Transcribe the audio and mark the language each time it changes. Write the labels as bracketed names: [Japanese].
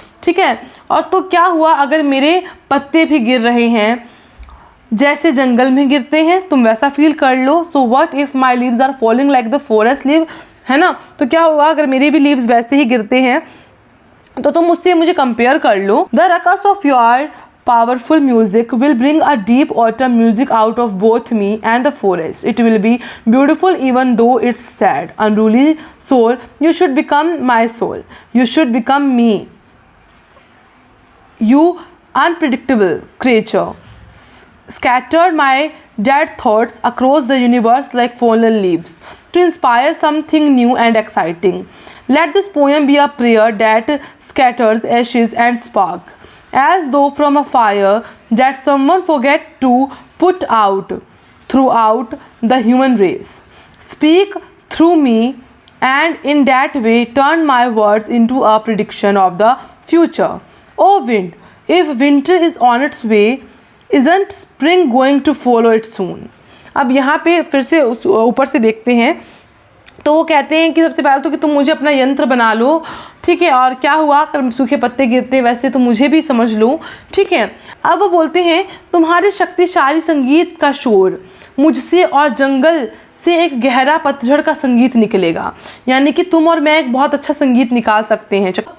[Hindi] ठीक है, और तो क्या हुआ अगर मेरे पत्ते भी गिर रहे हैं जैसे जंगल में गिरते हैं, तुम वैसा फील कर लो। [English] So what if my leaves are falling like the forest leave, है ना। [Hindi] तो क्या होगा अगर मेरे भी लीव्स वैसे ही गिरते हैं, तो तुम मुझसे मुझे कंपेयर कर लो। [English] The ruckus of your powerful music will bring a deep autumn music out of both me and the forest. It will be beautiful even though it's sad. Unruly soul, you should become my soul. You should become me. You unpredictable creature scattered my dead thoughts across the universe like fallen leaves to inspire something new and exciting. Let this poem be a prayer that scatters ashes and spark, as though from a fire that someone forget to put out throughout the human race. Speak through me and in that way turn my words into a prediction of the future. Oh wind, if winter is on its way, isn't spring going to follow it soon? [Hindi] अब यहाँ पे फिर से ऊपर से देखते हैं, तो वो कहते हैं कि सबसे पहले तो कि तुम मुझे अपना यंत्र बना लो। ठीक है, और क्या हुआ अगर सूखे पत्ते गिरते वैसे तो मुझे भी समझ लो। ठीक है, अब वो बोलते हैं तुम्हारे शक्तिशाली संगीत का शोर मुझसे और जंगल से एक गहरा पतझड़ का संगीत निकलेगा, यानी कि तुम और मैं एक बहुत अच्छा संगीत निकाल सकते हैं।